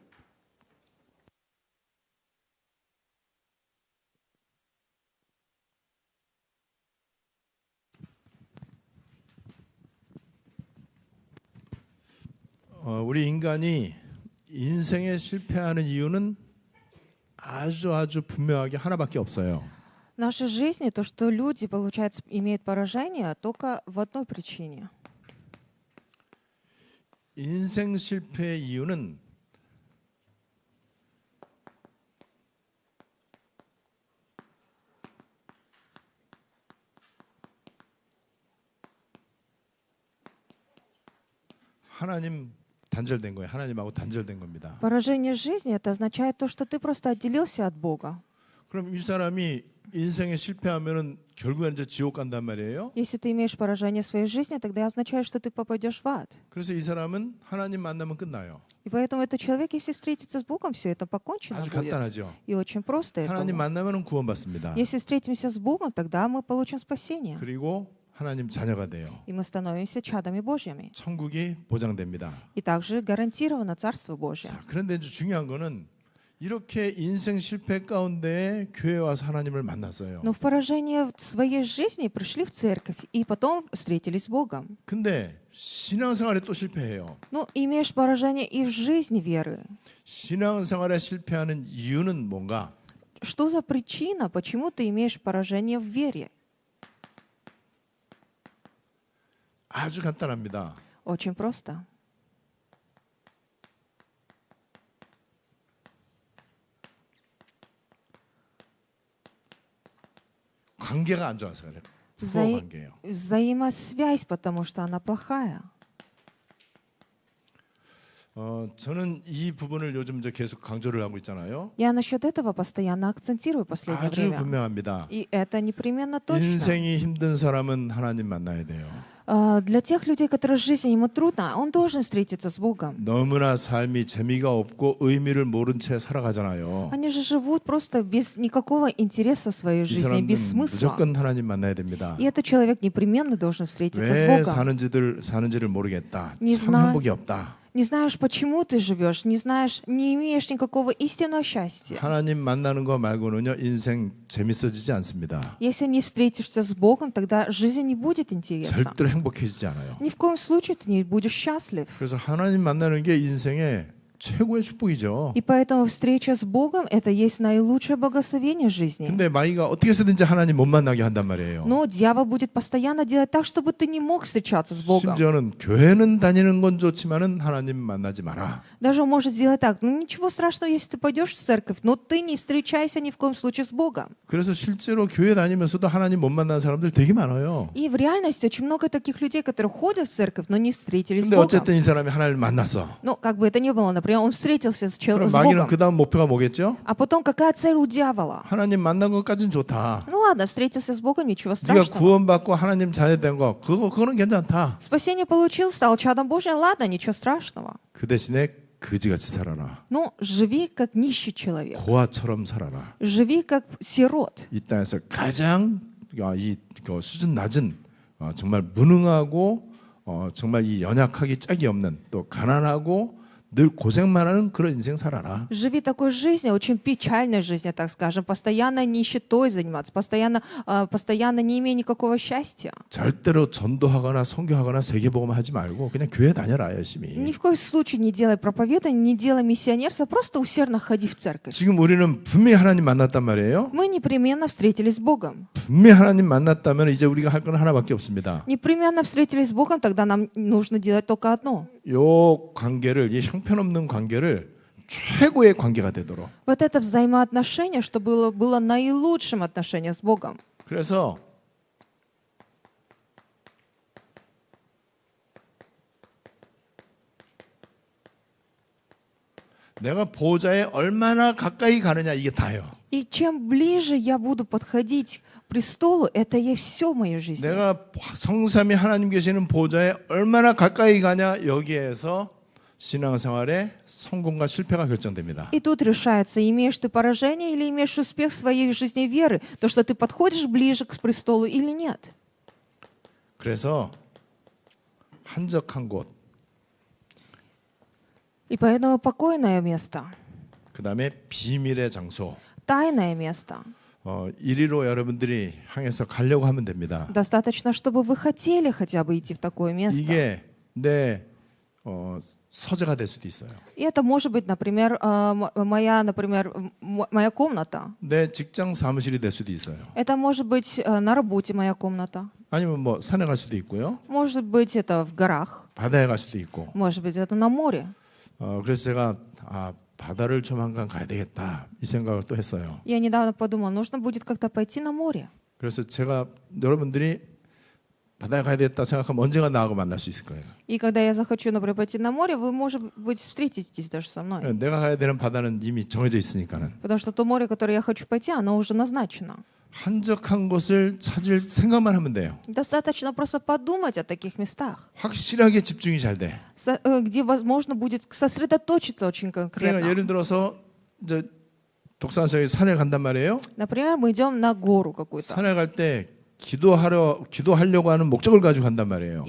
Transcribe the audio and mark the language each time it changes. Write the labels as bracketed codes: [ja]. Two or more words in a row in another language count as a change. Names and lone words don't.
[ko] 우리 인간이 인생에 실패하는 이유는 아주 분명하게 하나밖에 없어요. [ru] В нашей жизни то, что люди, получается, имеют поражение, только в одной причине. [ko] 인생 실패의 이유는 하나님 단절된 거예요. 하나님하고 단절된 겁니다. [ru] Поражение жизни — это означает то, что ты просто отделился от Бога. [ko] 그럼 이 사람이 인생에 실패하면은 결국엔 이제 지옥 간단 말이에요. [ru] Если ты имеешь поражение в своей жизни, тогда означает, что ты попадешь в ад. [ko] 그래서 이 사람은 하나님 만나면 끝나요. [ru] И поэтому этот человек, если встретится с Богом, все это покончено [ko] 아주 [ru] будет. [ko] 간단하죠. [ru] И очень просто [ko] 하나님 [ru] это. [ko] 만나면은 구원받습니다. [ru] Если встретимся с Богом, тогда мы получим спасение. [ko] 그리고 하나님 자녀가 돼요. [ru] И мы становимся чадами Божьими. [ko] 천국이 보장됩니다. [ru] И также гарантировано Царство Божье. [ko] 자, 그런데 이제 중요한 거는 이렇게 인생 실패 가운데 교회 와서 하나님을 만났어요. [ru] Но в поражение в своей жизни пришли в церковь и потом встретились с Богом. [ko] 근데 신앙생활에 또 실패해요. [ru] Ну, имеешь поражение и в жизни веры. [ko] 신앙생활에 실패하는 이유는 뭔가? [ru] Что за причина, почему ты имеешь поражение в вере? [ko] 아주 간단합니다. [ru] Очень просто. [ko] 관계가 안 좋아서 그래요. 부부 [ru] Взаи- [ko] 관계예요. [ru] Взаимосвязь, потому что она плохая. [ko] 저는 이 부분을 요즘 이제 계속 강조를 하고 있잖아요. [ru] Я насчет этого постоянно акцентирую в последнее [ko] 아주 [ru] время. [ko] 분명합니다. [ru] И это непременно точно. [ko] 인생이 힘든 사람은 하나님 만나야 돼요. [ru] Для тех людей, которые жизнь ему трудно, он должен встретиться с Богом. [ko] 너무나 삶이 재미가 없고 의미를 모른 채 살아가잖아요. [ru] Они же живут просто без никакого интереса в своей [ko] 이 [ru] жизни, [ko] 사람은 [ru] без смысла. [ko] 무조건 하나님 만나야 됩니다. [ru] И этот человек непременно должен встретиться с [ko] 왜 [ru] Богом. [ko] 사는지를 모르겠다. [ru] Не [ko] 참 [ru] знаю. [ko] 행복이 없다. [ru] Не знаешь, почему ты живешь, не знаешь, не имеешь никакого истинного счастья. [ko] 하나님 만나는 거 말고는요 인생 재밌어지지 않습니다. [ru] Если не встретишься с Богом, тогда жизнь не будет интересна. [ko] 절대로 행복해지지 않아요. [ru] Ни в коем случае ты не будешь счастлив. [ko] 그래서 하나님 만나는 게 인생의 최고의 축복이죠. [ru] И поэтому встреча с Богом — это есть наилучшее благословение жизни. [ko] 근데 마귀가 어떻게 해서든지 하나님 못 만나게 한단 말이에요. [ru] Но дьявол будет постоянно делать так, чтобы ты не мог встречаться с Богом. [ko] 심지어는 교회는 다니는 건 좋지만은 하나님 만나지 마라. [ru] Даже он может сделать так: ну ничего страшного, если ты пойдешь в церковь, но ты не встречайся ни в коем случае с Богом. [ko] 그래서 실제로 교회 다니면서도 하나님 못 만나는 사람들 되게 많아요. [ru] И в реальности очень много таких людей, которые ходят в церковь, но не встретились с [ko] 근데 [ru] Богом. [ko] 어쨌든 이 사람이 하나님을 만났어. [ru] Ну, как бы это ни было, например, он встретился с [ko] 그럼 [ru] с [ko] 마귀는 [ru] Богом. [ko] 그 다음 목표가 뭐겠죠? [ru] А потом какая цель у дьявола? [ko] 하나님 만난 것까지는 좋다. [ru] Ну ладно, встретился с Богом, ничего [ko] 네가 [ru] страшного. [ko] 구원받고 하나님 자녀된 거 그거는 괜찮다. [ru] Спасение получил, стал чадом Божьим, ладно, ничего страшного. [ko] 그 대신에 거지같이 살아라. [ru] Но живи как нищий человек. [ko] 고아처럼 살아라. [ru] Живи как сирот. [ko] 이 땅에서 가장 수준 낮은 정말 무능하고 정말 이 연약하기 짝이 없는 또 가난하고 늘 고생만 하는 그런 인생 살아라. [ru] Живи такой жизнью, очень печальной жизнью, так скажем, постоянно нищетой заниматься, постоянно не имея никакого счастья. [ko] 절대로 전도하거나 선교하거나 세계복음 하지 말고 그냥 교회 다녀라 열심히. [ru] Ни в коем случае не делай проповедования, не делай миссионерства, просто усердно ходи в церковь. [ko] 지금 우리는 분명히 하나님 만났단 말이에요. [ru] Мы непременно встретились с Богом. [ko] 분명히 하나님 만났다면 이제 우리가 할 건 하나밖에 없습니다. [ru] Непременно встретились с Богом, тогда нам нужно делать только одно. [ko] 요 관계를 이 형편없는 관계를 최고의 관계가 되도록. [ru] Вот это взаимоотношение, что было наилучшим отношением с Богом. [ko] 그래서 내가 보좌에 얼마나 가까이 가느냐 이게 다예요. [ru] И чем ближе я буду подходить к престолу, это и все в моей жизни. [ko] 내가 성삼위 하나님 계시는 보좌에 얼마나 가까이 가냐 여기에서 신앙생활의 성공과 실패가 결정됩니다. [ru] И тут решается, имеешь ты поражение или имеешь успех в своей жизни веры, то, что ты подходишь ближе к престолу или нет. [ko] 그래서 한적한 곳 [ru] И поэтому покойное место, [ko] 그다음에 비밀의 장소. [ru] тайное место. [ko] 이리로 여러분들이 향해서 가려고 하면 됩니다. [ru] Достаточно, чтобы вы хотели хотя бы идти в такое место. [ko] 이게 내 서재가 될 수도 있어요. [ru] И это может быть, например, моя комната. [ko] 내 직장 사무실이 될 수도 있어요. [ru] Это может быть на работе моя комната. [ko] 아니면 뭐 산에 갈 수도 있고요. [ru] Может быть, это в горах. [ko] 바다에 갈 수도 있고. [ru] Может быть, это на море. [ko] 그래서 제가 바다를 조만간 가야 되겠다 이 생각을 또 했어요. [ru] Я недавно подумала, нужно будет как-то пойти на море. [ko] 그래서 제가 여러분들이 바다에 가야 되겠다 생각하면 언젠가 나하고 만날 수 있을 거예요. [ru] И когда я захочу, например, пойти на море, вы, может быть, встретитесь даже со мной. [ko] 내가 가야 되는 바다는 이미 정해져 있으니까는. [ru] Потому что то море, которое я хочу пойти, оно уже назначено. [ko] 한적한 곳을 찾을 생각만 하면 돼요. [ru] Достаточно просто подумать о таких местах, [ko] 확실하게 집중이 잘 돼. [ru] где возможно будет сосредоточиться очень [ko] 그러니까 [ru] конкретно. [ko] 예를 들어서 이제 독산성에 산에 간단 말이에요. [ru] Например, мы идем на гору какую-то. [ko] 산에 갈 때 기도하려고 하는 목적을 가지고 간단 말이에요.